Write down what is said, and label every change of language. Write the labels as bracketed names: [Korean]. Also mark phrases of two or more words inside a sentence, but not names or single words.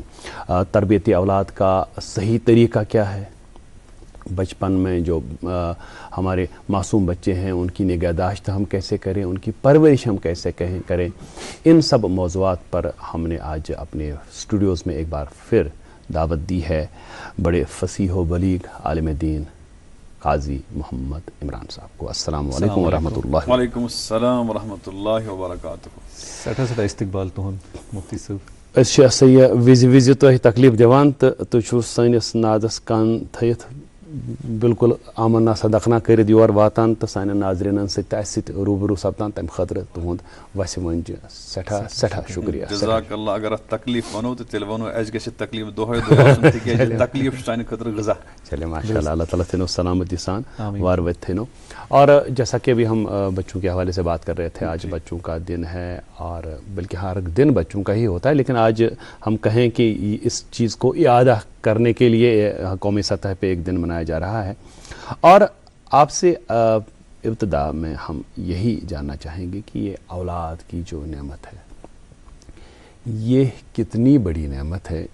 [Urdu] تربیت اولاد کا صحیح طریقہ کیا ہے، بچپن میں جو ہمارے معصوم بچے ہیں ان کی نگہداشت ہم کیسے کریں، ان کی پرورش ہم کیسے کریں، ان سب موضوعات پر ہم نے آج اپنے اسٹوڈیوز میں ایک بار پھر دعوت دی ہے بڑے فصیح و بلیغ عالم دین قاضی محمد عمران صاحب کو. [Arabic] السلام علیکم ورحمۃ اللہ. وعلیکم السلام ورحمۃ اللہ وبرکاتہ. [Kashmiri] سٹھا سٹھا استقبال تہد مفتی صاحب. أسۍ یہ وز تہ تکلیف دِوان تہٕ تُہۍ چھُو سٲنِس نادس کان تھٲیِتھ بالکل [Arabic] آمنا صدقنا [Kashmiri] کٔرِتھ یور واتان تہٕ سانٮ۪ن ناظریٖنن سۭتۍ تہِ اَسہِ سۭتۍ روٗبروٗ سپدان. تَمہِ خٲطرٕ تُہُنٛد وسہِ ونجہِ سٮ۪ٹھاہ سٮ۪ٹھاہ شُکریہ. [Arabic] جزاک اللہ. [Kashmiri] اگر اتھ تکلیف ونو تہٕ تیٚلہِ ونو اَسہِ گژھِ تکلیف دۄہے دۄہے آسُن تِکیازِ تکلیف چھُ سانہِ خٲطرٕ غذا. [Arabic] چلے ماشاء اللہ. [Kashmiri] اللہ تعالیٰ تھینو سلامتی سان وار وت تھینو. [Urdu] اور جیسا کہ ابھی ہم بچوں کے حوالے سے بات کر رہے تھے, آج بچوں کا دن ہے اور بلکہ ہر دن بچوں کا ہی ہوتا ہے, لیکن آج ہم کہیں کہ اس چیز کو اعادہ کرنے کے لیے قومی سطح پہ ایک دن منایا جا رہا ہے. اور آپ سے ابتدا میں ہم یہی جاننا چاہیں گے کہ یہ اولاد کی جو نعمت ہے یہ کتنی بڑی نعمت ہے.